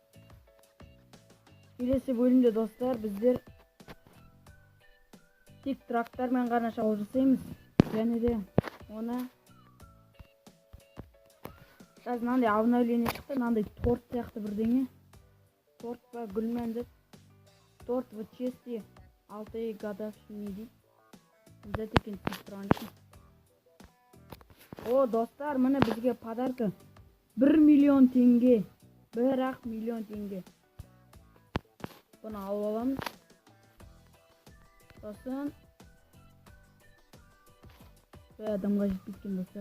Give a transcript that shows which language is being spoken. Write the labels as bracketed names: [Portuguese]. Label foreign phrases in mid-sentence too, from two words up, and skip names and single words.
[Kazakh] Келесі бөлімде достар біздер тек трактармен ғана шабуыл жасаймыз. Және де оны қазір мынандай обновление шықты, мынандай торт сияқты бірдеңе. Торт па гүлмен деп. Торт [Russian] в чести 6 годовщины [Kazakh] дейді. Бізде екен тұрған. О, достар, міне бізге подарка 1 миллион теңге. 1 миллион теңге. Бұны алып аламыз. Сосын адамға жетпейді достар.